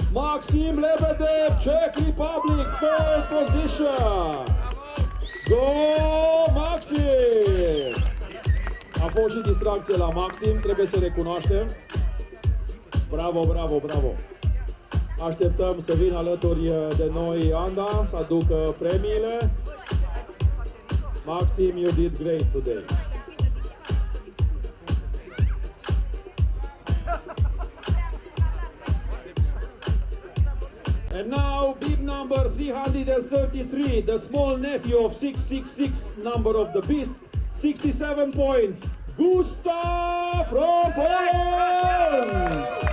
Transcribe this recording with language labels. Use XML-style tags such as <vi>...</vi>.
<en>Maxim Lebedev, Czech Republic, third position. Go Maxim!</en> <ro>A fost și distracție la Maxim, trebuie să recunoaștem. Bravo, bravo, bravo! Așteptăm să vină alături de noi Anda, să aducă premiile.</ro> <en>Maxim, you did great today. And now, bib number 333, the small nephew of 666, number of the beast, 67 points, Gustav from Poland!</en>